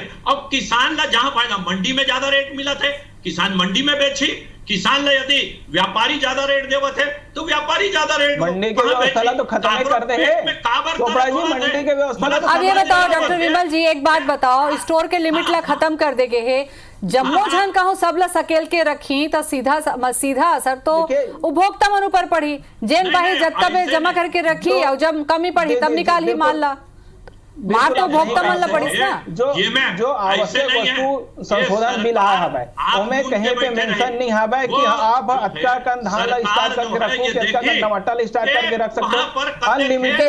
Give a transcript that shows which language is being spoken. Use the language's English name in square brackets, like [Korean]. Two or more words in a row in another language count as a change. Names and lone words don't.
[Chhattisgarhi] अब किसान ला जहां फायदा मंडी में ज्यादा रेट मिला थे किसान मंडी में बेची, किसान ला यदि व्यापारी ज्यादा रेट देवत है तो व्यापारी ज्यादा रेट मंडी के व्यवस्था तो खत्म कर दे है चोपड़ा जी, मंडी के व्यवस्था। अब ये बताओ डॉक्टर विमल जी एक बात बताओ, स्टोर के लिमिट ला खत्म कर देगे है जम्मो झन कहूँ सब ला सकेल के रखी तो सीधा असर तो उपभोक्ता मन ऊपर पड़ी, जेन बाही जत्ता पे जमा करके रखी और जब कमी पड़ी तब निकाल ही माल ला, मार तो उपभोक्ता मन ला पड़ी ना। जो आवश्यक वस्तु संशोधन बिल आ हवे ओमे कहीं पे मेंशन नहीं हवे कि आप अच्छा कन धान ला स्टार्ट करके रखो कि अच्छा कन टमाटर ला स्टार्ट करके रख सकते हो अनलिमिटेड।